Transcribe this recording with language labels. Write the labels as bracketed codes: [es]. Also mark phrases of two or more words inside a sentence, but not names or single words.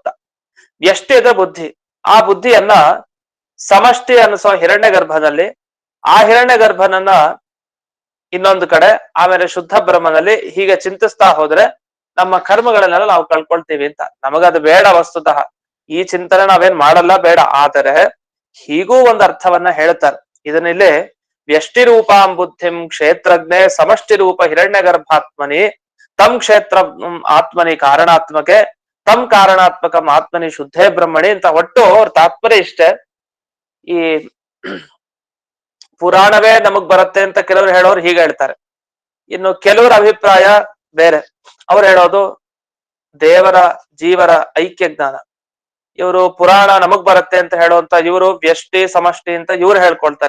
[kn] ವ್ಯಷ್ಟಿ ಅಂದ್ರೆ ಬುದ್ಧಿ, ಆ ಬುದ್ಧಿಯನ್ನ ಸಮಷ್ಟಿ ಅನ್ನಿಸೋ ಹಿರಣ್ಯ ಗರ್ಭನಲ್ಲಿ, ಆ ಹಿರಣ್ಯ ಗರ್ಭನನ್ನ ಇನ್ನೊಂದು ಕಡೆ, ಆಮೇಲೆ ಶುದ್ಧ ಬ್ರಹ್ಮನಲ್ಲಿ ಹೀಗೆ ಚಿಂತಿಸ್ತಾ ಹೋದ್ರೆ ನಮ್ಮ ಕರ್ಮಗಳನ್ನೆಲ್ಲ ನಾವು ಕಳ್ಕೊಳ್ತೀವಿ ಅಂತ. ನಮಗದು ಬೇಡ ವಸ್ತುತಃ, ಈ ಚಿಂತನೆ ನಾವೇನ್ ಮಾಡಲ್ಲ, ಬೇಡ. ಆದರೆ ಹೀಗೂ ಒಂದು ಅರ್ಥವನ್ನ ಹೇಳ್ತಾರೆ. ಇದನ್ನಿಲ್ಲಿ [sa] ವ್ಯಷ್ಟಿ ರೂಪಾಂ ಬುದ್ಧಿಂ ಕ್ಷೇತ್ರಜ್ಞೆ ಸಮಷ್ಟಿ ರೂಪ ಹಿರಣ್ಯ ಗರ್ಭಾತ್ಮನಿ ತಂ ಕ್ಷೇತ್ರ ಆತ್ಮನಿ ಕಾರಣಾತ್ಮಕೆ ತಂ ಕಾರಣಾತ್ಮಕಂ ಆತ್ಮನಿ ಶುದ್ಧೇ ಬ್ರಹ್ಮಣಿ [kn] ಅಂತ. ಒಟ್ಟು ಅವ್ರ ತಾತ್ಪರ್ಯ ಇಷ್ಟೇ. ಈ ಪುರಾಣವೇ ನಮಗ್ ಬರುತ್ತೆ ಅಂತ ಕೆಲವರು ಹೇಳೋರು ಹೀಗೆ ಹೇಳ್ತಾರೆ. ಇನ್ನು ಕೆಲವರ ಅಭಿಪ್ರಾಯ ಬೇರೆ, ಅವ್ರು ಹೇಳೋದು ದೇವರ ಜೀವರ ಐಕ್ಯ ಜ್ಞಾನ. ಇವರು ಪುರಾಣ ನಮಗ್ ಬರುತ್ತೆ ಅಂತ ಹೇಳುವಂತ ಇವರು ವ್ಯಷ್ಟಿ ಸಮಷ್ಟಿ ಅಂತ ಇವ್ರು ಹೇಳ್ಕೊಳ್ತಾರೆ.